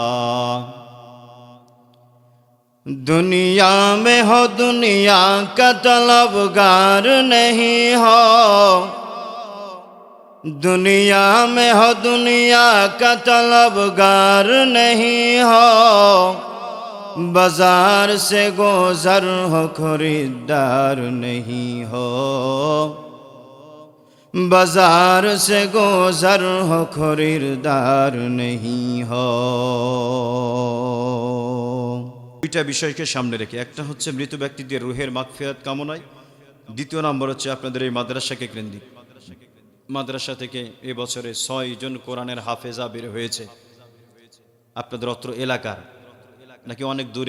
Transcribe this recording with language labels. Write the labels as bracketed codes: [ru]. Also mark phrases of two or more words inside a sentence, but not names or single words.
[ur] دنیا میں ہو دنیا کا طلبگار نہیں ہو، دنیا میں ہو دنیا کا طلبگار نہیں ہو، بازار سے گزر ہو خریدار نہیں ہو، بازار سے گزر ہو خریدار نہیں ہو۔ [bn] দুইটা বিষয়কে সামনে রেখে, একটা হচ্ছে মৃত ব্যক্তিদের রুহের মাগফিরাত কামনায়, দ্বিতীয় নম্বর হচ্ছে আপনাদের এই মাদ্রাসাকে কেন্দ্রিক। মাদ্রাসা থেকে এবছরে 6 জন কোরআনের হাফেজা বের হয়েছে। আপনাদের অত্র এলাকার নাকি অনেক দূরের?